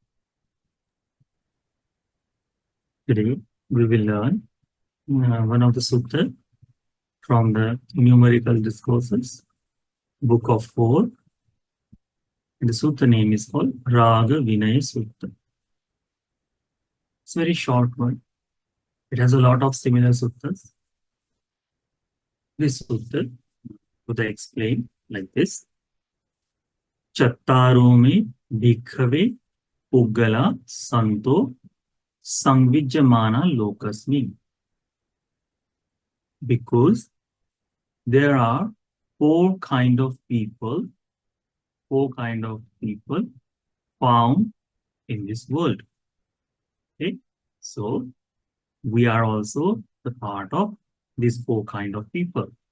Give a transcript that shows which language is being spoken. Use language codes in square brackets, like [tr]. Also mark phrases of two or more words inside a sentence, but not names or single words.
[en] Today we will learn one of the suttas from the Numerical Discourses, Book of 4. The sutta name is called Rāgavinayasutta. It's a very short one. It has a lot of similar suttas. This sutta, Buddha explained like this. [pi] Chattaro me bhikkhave puggala santo samvijamana lokasmi. [en] Because there are four kind of people found in this world. Okay, so we are also the part of these four kind of people.